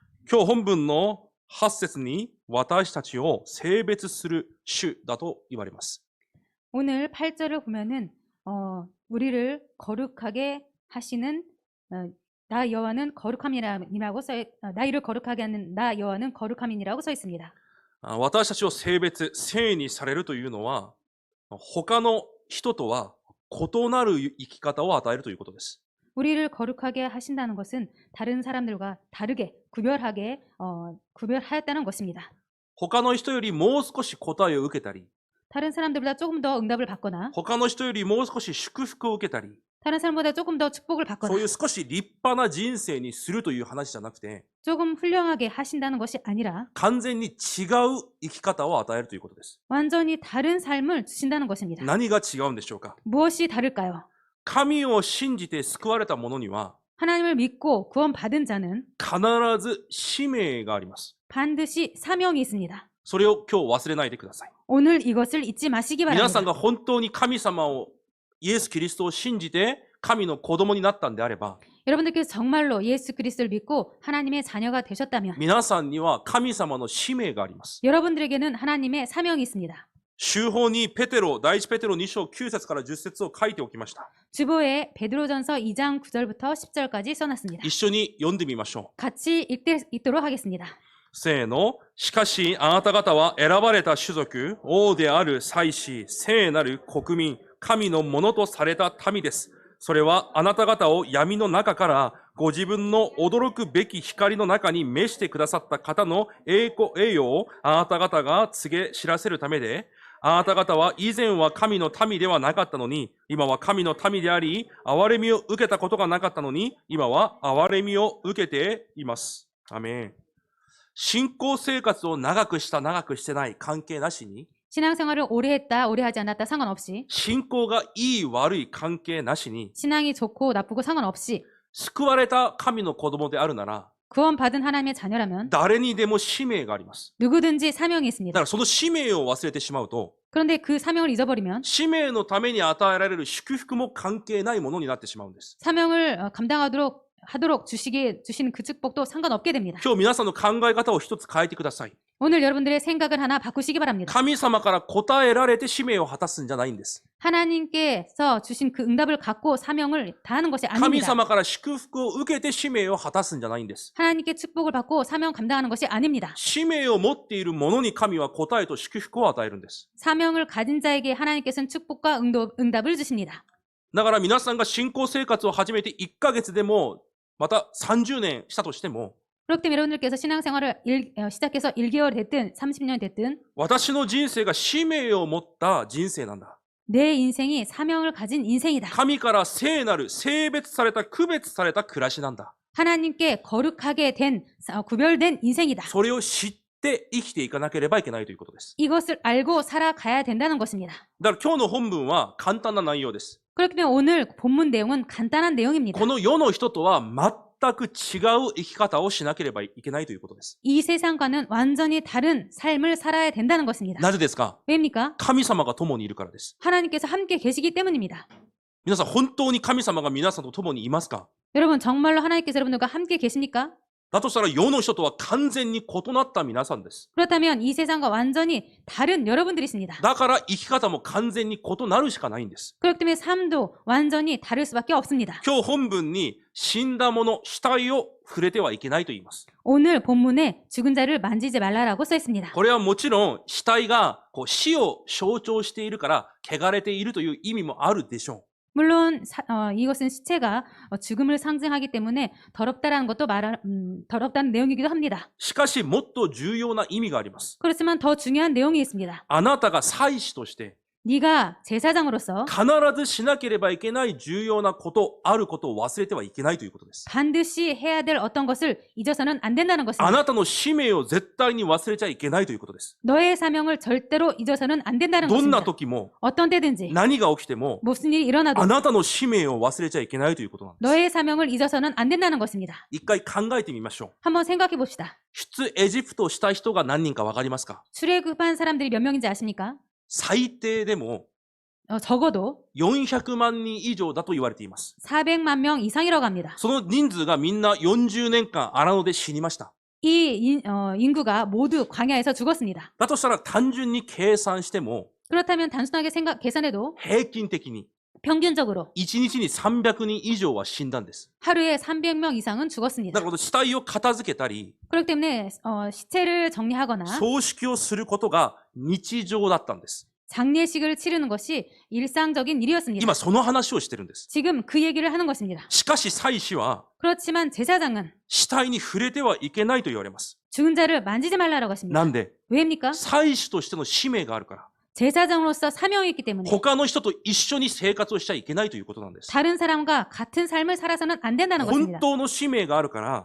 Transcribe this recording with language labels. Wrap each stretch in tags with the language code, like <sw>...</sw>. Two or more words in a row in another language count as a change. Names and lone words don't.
<ja>今日本文の8節に私たちを性別する主だと言われます。</ja> <ko>오늘 8절을 보면은 우리를 거룩하게 하시는 나 여호와는 거룩함이라고 나이를 거룩하게 하는 나 여호와는 거룩함이라고 써 있습니다.</ko> <ja>私たちを性にされるというのは、他の人とは異なる生き方を与えるということです。</ja> <ko>우리를 거룩하게 하신다는 것은 다른 사람들과 다르게 구별하였다는 것입니다.</ko> <ja>他の人よりもう少し答えを受けたり、</ja> <ko>다른 사람들보다 조금 더 응답을 받거나</ko> <ja>他の人よりもう少し祝福を受けたり、</ja> <ko>다른 사람보다 조금 더 축복을</ko> <ja>そう</ja> <ko>받거나</ko> <ja>いう少し立派な人生にするという話じゃなくて、</ja> <ko>조금 훌륭하게 하신다는 것이 아니라</ko> <ja>完全に違う生き方を与えるということです。</ja> <ko>완전히 다른 삶을 주신다는 것입니다.</ko> <ja>何が違うんでしょうか。</ja> <ko>무엇이 다를까요?</ko> <ja>神を信じて救われた者には</ja> <ko>하나님을 믿고 구원받은 자는</ko> <ja>必ず使命があります。</ja> <ko>반드시 사명이 있습니다.</ko> <ja>それを今日忘れないでください。</ja> <ko>오늘 이것을 잊지 마시기</ko> <ja>皆さん</ja> <ko>바랍니다.</ko> <ja>が本当に神様を、イエス・キリストを信じて神の子供になったんであれば、</ja> <ko>여러분들께서 정말로 예수 그리스도를 믿고 하나님의 자녀가 되셨다면</ko> <ja>皆さんには神様の使命があります。</ja> <ko>여러분들에게는 하나님의 사명이 있습니다.</ko> <ja>週報に第一ペテロ2章9節から10節を書いておきました。</ja> <ko>주보에 베드로전서 2장 9절부터 10절까지 써놨습니다.</ko> <ja>一緒に読んでみましょう。</ja> <ko>같이 읽도록 하겠습니다.</ko> <ja>せーの。しかし、あなた方は選ばれた種族、王である祭司、聖なる国民、神のものとされた民です。それはあなた方を闇の中からご自分の驚くべき光の中に召してくださった方の栄誉をあなた方が告げ知らせるためで、あなた方は以前は神の民ではなかったのに、今は神の民であり、憐れみを受けたことがなかったのに、今は憐れみを受けています。アメン。信仰生活を長くした長くしてない関係なしに、</ja> <ko>신앙생활을 오래 했다 오래 하지 않았다 상관없이</ko> <ja>信仰がいい悪い関係なしに、</ja> <ko>신앙이 좋고 나쁘고 상관없이</ko> <ja>救われた神の子供であるなら、</ja> <ko>구원받은 하나님의 자녀라면</ko> <ja>誰にでも使命があります。</ja> <ko>누구든지 사명이</ko> <ja>だ</ja> <ko>있습니다.</ko> <ja>からその使命を忘れてしまうと、</ja> <ko>그런데 그 사명을 잊어버리면</ko> <ja>使命のために与えられる祝福も関係ないものになってしまうんです。</ja> <ko>사명을 감당하도록 주시는 그 축복도 상관없게 됩니다.</ko> <ja>今日皆さんの考え方を一つ変えてください。</ja> <ko>오늘 여러분들의 생각을 하나 바꾸시기 바랍니다.</ko> <ja>神様から答えられて使命を果たすんじゃないんです。</ja> <ko>하나님께서 주신 그 응답을 갖고 사명을 다하는 것이</ko> <ja>神</ja> <ko>아닙니다.</ko> <ja>様から祝福を受けて使命を果たすんじゃないんです。</ja> <ko>하나님께 축복을 받고 사명 감당하는 것이 아닙니다.</ko> <ja>使命を持っている者に神は答えと祝福を与えるんです。</ja> <ko>사명을 가진 자에게 하나님께서는 축복과 응답을 주십니다.</ko> <ja>だから皆さんが信仰生活を始めて1ヶ月でも、また30年したとしても、</ja> <ko>그렇기 때문에 여러분들께서 신앙생활을 시작해서 1개월 됐든 30년 됐든</ko> <ja>私の人生が使命を持った人生なんだ。</ja> <ko>내 인생이 사명을 가진 인생이다.</ko> <ja>神から聖なる、性別された、区別された暮らしなんだ。</ja> <ko>하나님께 거룩하게 된 구별된 인생이다.</ko> <ja>それを知って生きていかなければいけないということです。</ja> <ko>이것을 알고 살아가야 된다는 것입니다.</ko> <ja>だから今日の本文は簡単な内容です。</ja> <ko>그렇기 때문에 오늘 본문 내용은 간단한 내용입니다.</ko> <ja>この世の人とは全く違う生き方をしなければいけないということです。</ja> <ko>이 세상과는 완전히 다른 삶을 살아야 된다는 것입니다.</ko> <ja>なぜですか？</ja> <ko>왜입니까?</ko> <ja>神様が共にいるからです。</ja> <ko>하나님께서 함께 계시기 때문입니다.</ko> <ja>皆さん、本当に神様が皆さんと共にいますか？</ja> <ko>여러분 정말로 하나님께서 여러분들과 함께 계십니까?</ko> <ja>だとしたら世の人とは完全に異なった皆さんです。</ja> <ko>그렇다면 이 세상과 완전히 다른 여러분들이십니다.</ko> <ja>だから生き方も完全に異なるしかないんです。</ja> <ko>그렇기 때문에 삶도 완전히 다를 수밖에 없습니다.</ko> <ja>今日本文に死んだ者、死体を触れてはいけないと言います。</ja> <ko>오늘 본문에 죽은 자를 만지지 말라라고 써 있습니다.</ko> <ja>これはもちろん死体が死を象徴しているから汚れているという意味もあるでしょう。</ja> <ko>물론 이것은 시체가 죽음을 상징하기 때문에 더럽다라는 것도 더럽다는 내용이기도 합니다.</ko> <ja>しかしもっと重要な意味があります。</ja> <ko>그렇지만 더 중요한 내용이 있습니다.</ko> <ja>あなたが祭司として</ja> <ko>네가 제사장으로서</ko> <ja>必ずしなければいけない重要なこと、あることを忘れてはいけないということです。</ja> <ko>반드시 해야 될 어떤 것을 잊어서는 안 된다는</ko> <ja>あ</ja> <ko>것입니다.</ko> <ja>なたの使命を絶対に忘れちゃいけないということです。</ja> <ko>너의 사명을 절대로 잊어서는 안 된다는</ko> <ja>どんな</ja> <ko>것입니다.</ko> <ja>時も</ja> <ko>어떤 때든지</ko> <ja>何が起きても</ja> <ko>무슨 일이 일어나도</ko> <ja>あなたの使命を忘れちゃいけないということなんです。</ja> <ko>너의 사명을 잊어서는 안 된다는 것입니다.</ko> <ja>一回考えてみましょう。</ja> <ko>한번 생각해 봅시다.</ko> <ja>出エジプトした人が何人かわかりますか？</ja> <ko>출애굽한 사람들이 몇 명인지 아십니까?</ko> <ja>最低でも</ja> <ko>적어도</ko> <ja>400万人以上だと言われています。</ja> <ko>400만 명 이상이라고 합니다.</ko> <ja>その人数がみんな40年間荒野で死にました。</ja> <ko>인구가 모두 광야에서 죽었습니다.</ko> <ja>だとしたら単純に計算しても</ja> <ko>그렇다면 단순하게 계산해도</ko> <ja>平均的に</ja> <ko>평균적으로</ko> <ja>1日に300人以上は死んだんです。</ja> <ko>하루에 300명 이상은</ko> <ja>だ</ja> <ko>죽었습니다.</ko> <ja>から死体を片付けたり</ja> <ko>그렇기 때문에 시체를 정리하거나</ko> <ja>葬式をすることが日常だったんです。</ja> <ko>장례식을 치르는 것이 일상적인 일이었습니다.</ko> <ja>今その話をしてるんです。</ja> <ko>지금 그 얘기를 하는 것입니다.</ko> <ja>しかし祭司は</ja> <ko>그렇지만 제사장은</ko> <ja>死体に触れてはいけないと言われます。</ja> <ko>죽은 자를 만지지 말라라고 하십니다.</ko> <ja>なんで</ja> <ko>왜입니까?</ko> <ja>祭司としての使命があるから</ja> <ko>제사장으로서 사명이 있기 때문에</ko> <ja>他の人と一緒に生活をしちゃいけないということなんです。</ja> <ko>다른 사람과 같은 삶을 살아서는 안 된다는</ko> <ja>本</ja> <ko>것입니다.</ko> <ja>当の使命があるから</ja>